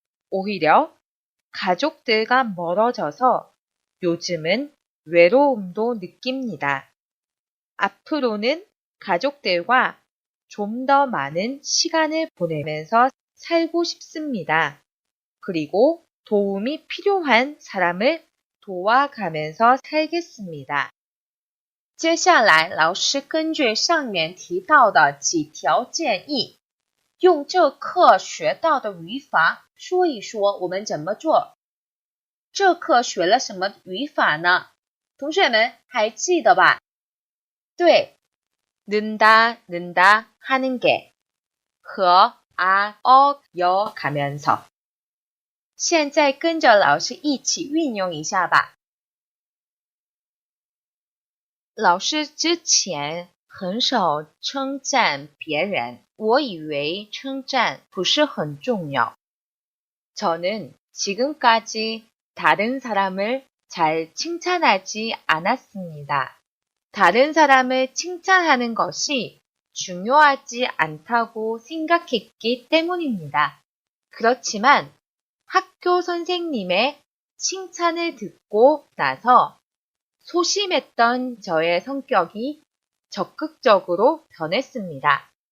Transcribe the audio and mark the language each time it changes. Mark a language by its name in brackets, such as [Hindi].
[Korean] 오히려 가족들과 멀어져서 요즘은 외로움도 느낍니다. 앞으로는 가족들과 좀 더 많은 시간을 보내면서 살고 싶습니다. 그리고 도움이 필요한 사람을 도와가면서 살겠습니다. [Chinese] 接下来，老师根据上面提到的几条建议，用这课学到的语法说一说我们怎么做。这课学了什么语法呢？同学们还记得吧？对， [Korean] 는다, 는다 하는 게 [Chinese] 和 [Korean] 아, 여 가면서 [Chinese] 现在跟着老师一起运用一下吧。老师之前很少称赞别人，我以为称赞不是很重要。 [Korean] 저는 지금까지 다른 사람을 잘 칭찬하지 않았습니다. 다른 사람을 칭찬하는 것이 중요하지 않다고 생각했기 때문입니다. 그렇지만 학교 선생님의 칭찬을 듣고 나서 소심했던 저의 성격이 적극적으로 변했습니다.